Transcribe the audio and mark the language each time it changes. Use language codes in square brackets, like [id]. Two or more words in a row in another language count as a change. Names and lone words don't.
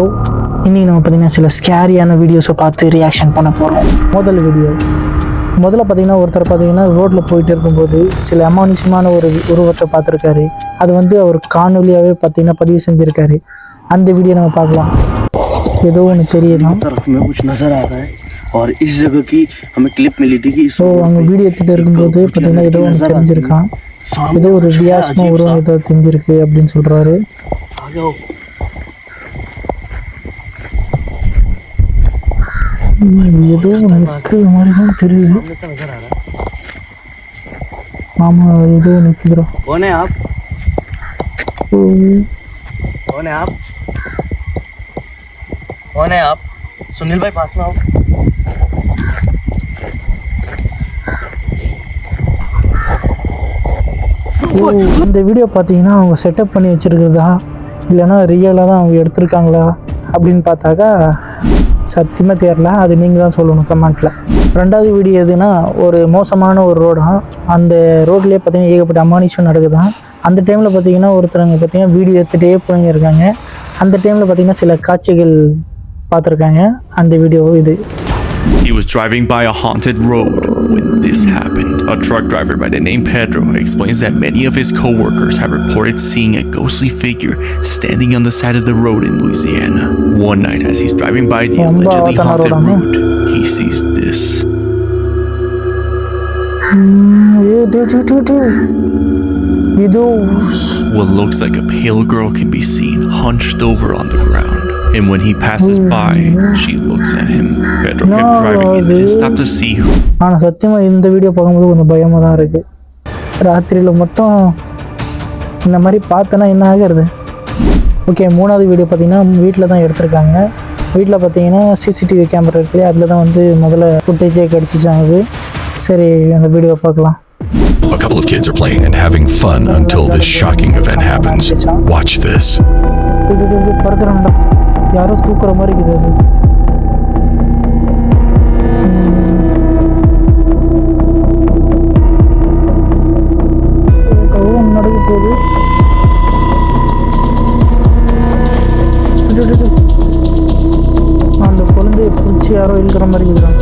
[ta] இன்றைக்கி நம்ம பார்த்திங்கன்னா சில [en] scary videos [ta] பார்த்து ரியாக்ஷன் பண்ண போகிறோம். முதல்ல பார்த்திங்கன்னா ஒருத்தர் பார்த்திங்கன்னா ரோட்டில் போயிட்டு இருக்கும்போது சில அமானுஷமான ஒரு உருவத்தை பார்த்துருக்காரு. அது வந்து அவர் காணொலியாகவே பார்த்திங்கன்னா பதிவு செஞ்சுருக்காரு. அந்த வீடியோ நம்ம பார்க்கலாம். ஏதோ ஒன்று தெரியுதான். [hi] और इस जगह की हमें क्लिप मिली थी कि [ta] அவங்க வீடியோ எடுத்துகிட்டு இருக்கும்போது பார்த்திங்கன்னா ஏதோ ஒன்று தெரிஞ்சிருக்கான். ஏதோ ஒரு வித்தியாசமாக உருவம் ஏதோ தெரிஞ்சிருக்கு அப்படின்னு சொல்கிறாரு. ஏதோ நிற்கிற மாதிரி தான் தெரியுது. ஆமாம், ஏதோ நிற்குதுரா. [hi] कौन है आप? सुनील भाई पास में आओ. [ta] இந்த வீடியோ பார்த்தீங்கன்னா அவங்க செட்டப் பண்ணி வச்சுருக்கிறதா இல்லைன்னா ரியலாக தான் அவங்க எடுத்திருக்காங்களா அப்படின்னு பார்த்தாக்கா சத்தியமாக தெரியல. அது நீங்கள் தான் சொல்லணும் கமெண்ட்டில். ரெண்டாவது வீடியோ எதுனா, ஒரு மோசமான ஒரு ரோடாக அந்த ரோட்லேயே பார்த்தீங்கன்னா ஏகப்பட்ட அமானுஷம் நடக்குதான். அந்த டைமில் பார்த்தீங்கன்னா ஒருத்தரங்க பார்த்தீங்கன்னா வீடியோ எடுத்துகிட்டே போயிருக்காங்க. அந்த டைமில் பார்த்தீங்கன்னா சில காட்சிகள் பார்த்துருக்காங்க. அந்த வீடியோ இது. [en] He was driving by a haunted road when this happened. A truck driver by the name Pedro explains that many of his co-workers have reported seeing a ghostly figure standing on the side of the road in Louisiana. One night as he's driving by the allegedly haunted road, he sees this. What looks like a pale girl can be seen hunched over on the ground. And when he passes by, she looks at him. Pedro kept driving and didn't stop to see her. [ta] ஆனால் சத்தியமாக இந்த வீடியோ பார்க்கும்போது கொஞ்சம் பயமாக தான் இருக்குது. ராத்திரியில் மட்டும் இந்த மாதிரி பார்த்தோன்னா என்ன ஆகிறது. ஓகே, மூணாவது வீடியோ பார்த்தீங்கன்னா வீட்டில் தான் எடுத்திருக்காங்க. வீட்டில் பார்த்தீங்கன்னா [en] CCTV camera [ta] இருக்குது. அதில் தான் வந்து முதல்ல ஃபுட்டேஜே கிடச்சிச்சாங்க. சரி, அந்த வீடியோ பார்க்கலாம். [en] A couple of kids are playing and having fun until this shocking event happens. Watch this. [ta] படுத்துறான்டா, யாரோ தூக்குற மாதிரி இருக்குது. அது நடக்க போகுது. அந்த குழந்தைய பிடிச்சி யாரோ இழுக்கிற மாதிரி இருக்குறாங்க.